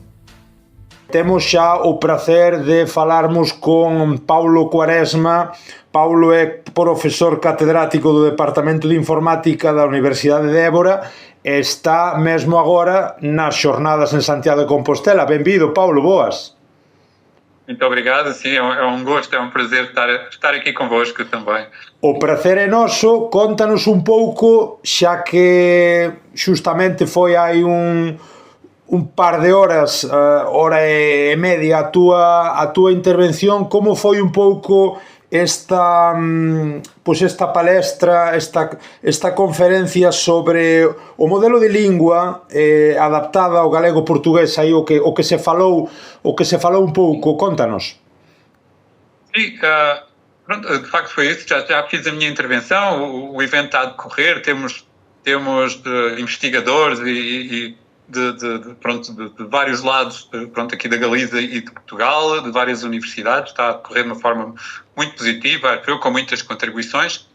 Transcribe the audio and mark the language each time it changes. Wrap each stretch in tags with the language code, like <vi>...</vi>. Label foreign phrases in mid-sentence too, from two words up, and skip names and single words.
<gl>Temos xa o prazer de falarmos con Paulo Quaresma. Paulo é profesor catedrático do Departamento de Informática da Universidade de Évora e está mesmo agora nas xornadas en Santiago de Compostela. Benvido, Paulo, boas.</gl> <pt>Muito obrigado, sim, é um gosto, é um prazer estar aqui convosco também.</pt> <gl>O prazer é noso. Contanos un pouco, xa que xustamente foi hai un par de horas, hora e media a túa intervención, como foi un pouco esta palestra, esta conferencia sobre o modelo de lingua adaptada ao galego-portugués, aí o que se falou un pouco, contanos.</gl> <pt>Sim, pronto, de facto foi isso, já fiz a minha intervenção, o evento está a decorrer, temos investigadores e de vários lados, aqui da Galiza e de Portugal, de várias universidades, está a decorrer de uma forma muito positiva, com muitas contribuições.</pt>